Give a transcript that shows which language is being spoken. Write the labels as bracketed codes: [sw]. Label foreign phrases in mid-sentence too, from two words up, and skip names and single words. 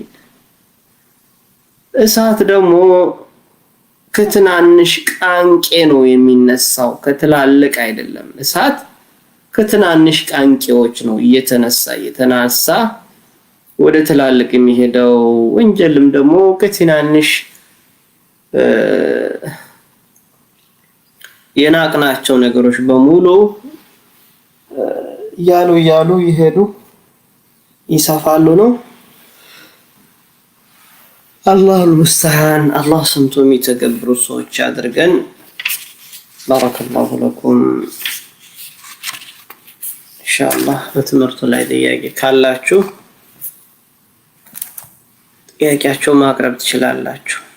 [am] እሳት ደግሞ ከትናንሽ ቃንቄ ነው የሚነሳው ከትላልቅ አይደለም እሳት ከትናንሽ ቃንቄዎች ነው የተነሳ ወደ ትላልቅ የሚሄደው ወንጀልም ደግሞ ከትናንሽ የናቅናቸው ነገሮች በሙሉ ያሉ ይሄዱ ይሰፋሉ ነው [ar] الله المستعان [am] الله سمتو የሚተገብሩ ሰዎች አድርገን [ar] بارك الله لكم ان شاء الله [am] በትምህርቱ ላይ ጥያቄ ካላችሁ ጥያቄያችሁን ማቅረብ ትችላላችሁ